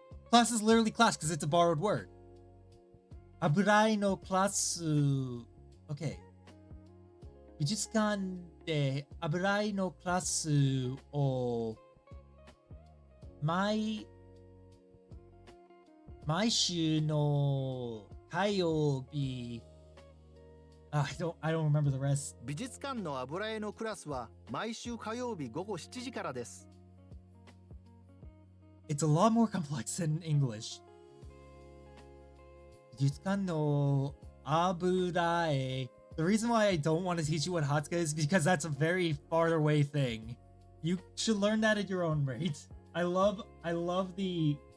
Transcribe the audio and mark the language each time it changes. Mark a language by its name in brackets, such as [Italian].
[English] Class is literally class because it's a borrowed word. [Japanese] 油絵のクラス.Okay. 美術館で油絵のクラスを毎週の火曜日 [English] I don't remember the rest. [Japanese] 美術館の油絵のクラスは毎週火曜日午後7時からです。 [English] It's a lot more complex than English. [Japanese] 美術館の油絵. [English] The reason why I don't want to teach you what Hatsuka is because that's a very far away thing. You should learn that at your own rate. I love the...